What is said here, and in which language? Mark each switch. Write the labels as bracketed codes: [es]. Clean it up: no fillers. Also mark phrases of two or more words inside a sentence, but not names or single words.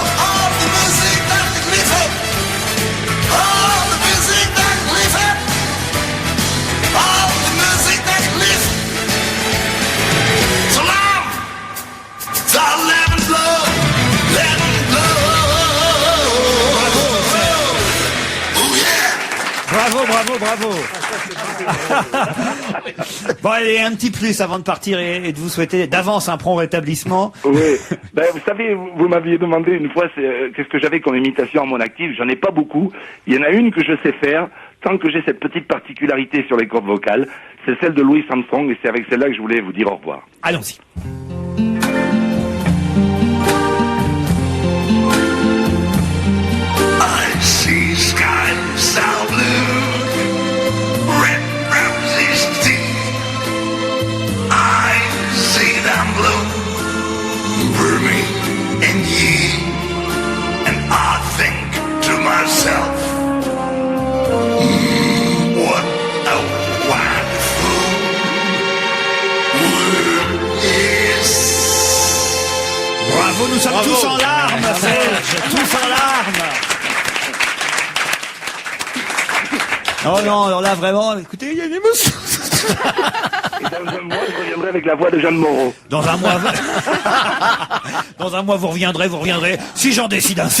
[nl] Oh, de muziek dat ik lief heb. Oh, de muziek dat ik lief heb. Oh, de muziek dat ik lief. Zolang zal leven blauw, leven blauw. [en] Oh yeah. [fr] Bravo, bravo, bravo. Bon, allez, un petit plus avant de partir et de vous souhaiter d'avance un prompt rétablissement. Oui. Ben, vous savez, vous m'aviez demandé une fois qu'est-ce que j'avais comme imitation à mon actif. J'en ai pas beaucoup. Il y en a une que je sais faire, tant que j'ai cette petite particularité sur les cordes vocales. C'est celle de Louis Armstrong et c'est avec celle-là que je voulais vous dire au revoir. Allons-y. [en] I see skies so blue, red roses deep. I see them blue for me and ye, and I think to myself, what a wonderful world is. [fr] Bravo, nous sommes tous en larmes, Serge, tous en larmes. Oh non, alors là vraiment, écoutez, il y a une émotion. Dans un mois, je reviendrai avec la voix de Jeanne Moreau. Dans un mois, dans un mois, vous reviendrez, si j'en décide ainsi.